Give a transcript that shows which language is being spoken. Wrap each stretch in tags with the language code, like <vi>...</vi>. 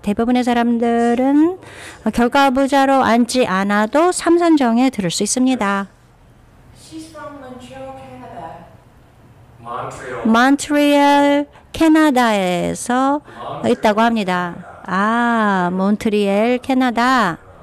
<ko>대부분의 사람들은 결과부자로 앉지 않아도 3선정에 들을 수 있습니다.</ko> <en>she's from Montreal, Canada.</en> <ko>몬트리올, 캐나다에서 있다고 합니다. 몬트리올, 캐나다.</ko>